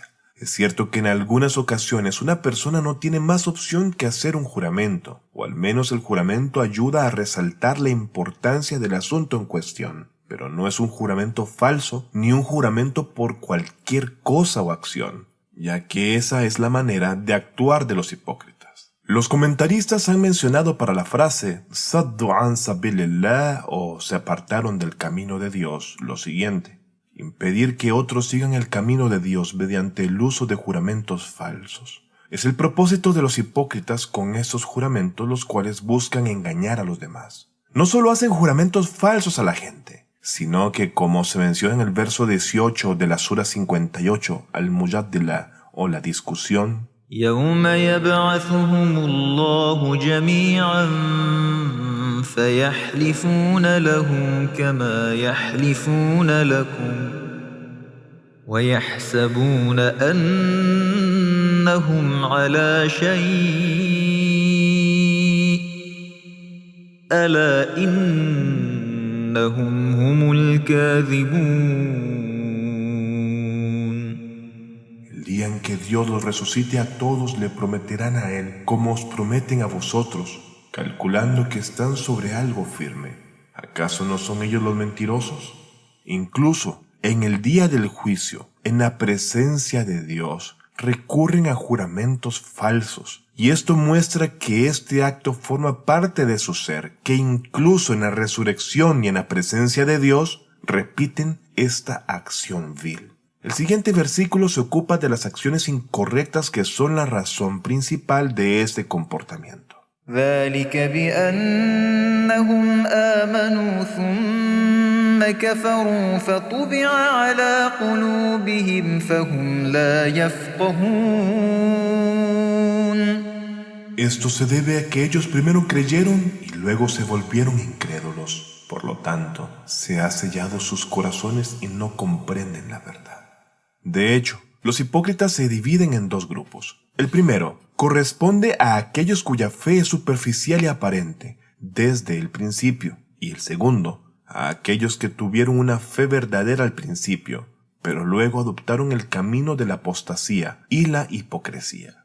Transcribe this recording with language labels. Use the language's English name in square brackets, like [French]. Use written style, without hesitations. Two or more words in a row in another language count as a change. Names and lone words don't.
[Spanish] Es cierto que en algunas ocasiones una persona no tiene más opción que hacer un juramento, o al menos el juramento ayuda a resaltar la importancia del asunto en cuestión, pero no es un juramento falso ni un juramento por cualquier cosa o acción, ya que esa es la manera de actuar de los hipócritas. Los comentaristas han mencionado para la frase [Arabic] "صدوا عن سبيل الله" [Spanish] o "se apartaron del camino de Dios" lo siguiente: impedir que otros sigan el camino de Dios mediante el uso de juramentos falsos. Es el propósito de los hipócritas con estos juramentos, los cuales buscan engañar a los demás. No solo hacen juramentos falsos a la gente, sino que, como se menciona en el verso 18 de la Sura 58, al-Mujadila, o la discusión, [Arabic] يوم يبعثهم الله جميعا فيحلفون له كما يحلفون لكم ويحسبون أنهم على شيء ألا إنهم هم الكاذبون. [Spanish] el día en que Dios los resucite a todos le prometerán a Él como os prometen a vosotros, calculando que están sobre algo firme. ¿Acaso no son ellos los mentirosos? Incluso en el día del juicio, en la presencia de Dios, recurren a juramentos falsos. Y esto muestra que este acto forma parte de su ser, que incluso en la resurrección y en la presencia de Dios, repiten esta acción vil. El siguiente versículo se ocupa de las acciones incorrectas que son la razón principal de este comportamiento. [Arabic] ذلك بأنهم آمنوا ثم كفروا فطبع على قلوبهم فهم لا يفقهون. [Spanish] Esto se debe a que ellos primero creyeron y luego se volvieron incrédulos. Por lo tanto, se ha sellado sus corazones y no comprenden la verdad. De hecho, los hipócritas se dividen en dos grupos. El primero corresponde a aquellos cuya fe es superficial y aparente desde el principio, y el segundo a aquellos que tuvieron una fe verdadera al principio, pero luego adoptaron el camino de la apostasía y la hipocresía.